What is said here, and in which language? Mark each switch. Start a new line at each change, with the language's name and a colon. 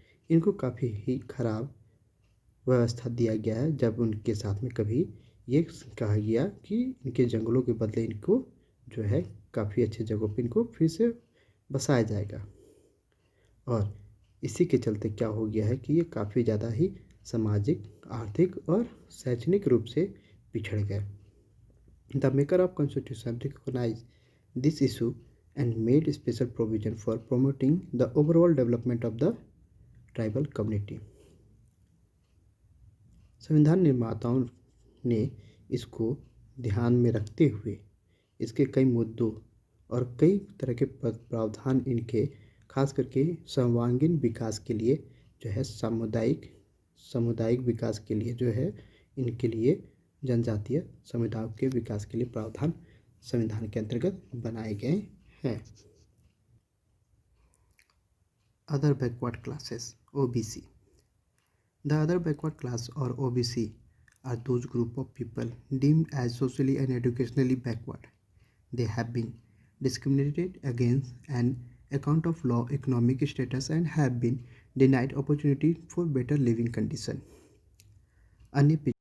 Hindi: इनको काफ़ी ही खराब व्यवस्था दिया गया है जब उनके साथ में कभी ये कहा गया कि इनके जंगलों के बदले इनको जो है काफ़ी अच्छे जगहों पे इनको फिर से बसाया जाएगा। और इसी के चलते क्या हो गया है कि ये काफ़ी ज़्यादा ही सामाजिक, आर्थिक और शैक्षणिक रूप से पिछड़ गए।
English: The maker of constitution recognise this issue and made special provision for promoting the overall development of the tribal community.
Hindi: संविधान निर्माताओं ने इसको ध्यान में रखते हुए इसके कई मुद्दों और कई तरह के प्रावधान इनके खास करके सर्वांगीण विकास के लिए जो है सामुदायिक विकास के लिए जो है इनके लिए जनजातीय समुदायों के विकास के लिए प्रावधान संविधान के अंतर्गत बनाए गए हैं।
English: Other backward classes OBC The other backward class or OBC are those group of people deemed as socially and educationally backward. They have been discriminated against on account of low economic status and have been denied opportunity for better living condition.
Hindi: अन्य